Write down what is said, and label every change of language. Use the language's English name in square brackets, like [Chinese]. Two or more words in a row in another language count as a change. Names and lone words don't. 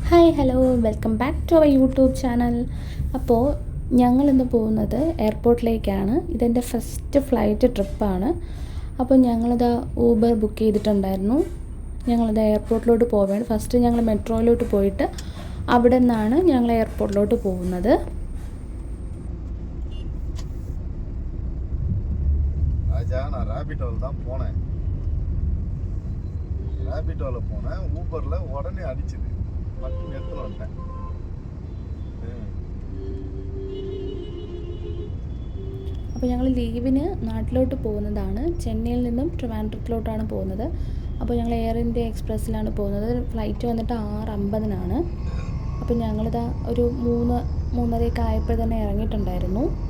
[English] hi hello welcome back to our YouTube channel. [Malayalam] അപ്പോൾ ഞങ്ങളിന്ന് പോകുന്നത് എയർപോർട്ടിലേക്കാണ്. ഇതെൻ്റെ [English] first flight [Malayalam] ട്രിപ്പാണ്. അപ്പോൾ ഞങ്ങളിത് ഊബർ ബുക്ക് ചെയ്തിട്ടുണ്ടായിരുന്നു. ഞങ്ങളിത് എയർപോർട്ടിലോട്ട് പോവുകയാണ്. ഫസ്റ്റ് ഞങ്ങൾ മെട്രോയിലോട്ട് പോയിട്ട് അവിടെ നിന്നാണ് ഞങ്ങൾ എയർപോർട്ടിലോട്ട് പോകുന്നത്. [Tamil] ராபிட்டோவில் போனேன், ஊபரில் உடனே அடிச்சுது, மட்டும் எடுத்துன்னு வந்துட்டேன். [Malayalam] അപ്പോൾ ഞങ്ങൾ ലീവിന് നാട്ടിലോട്ട് പോകുന്നതാണ്. ചെന്നൈയിൽ നിന്നും ട്രിവാൻഡ്രത്തിലോട്ടാണ് പോകുന്നത്. അപ്പോൾ ഞങ്ങൾ എയർ ഇന്ത്യ എക്സ്പ്രസ്സിലാണ് പോകുന്നത്. ഫ്ലൈറ്റ് വന്നിട്ട് 6:50-നാണ്. അപ്പോൾ ഞങ്ങളിതാ ഒരു 3:30 ആയപ്പോൾ തന്നെ ഇറങ്ങിയിട്ടുണ്ടായിരുന്നു.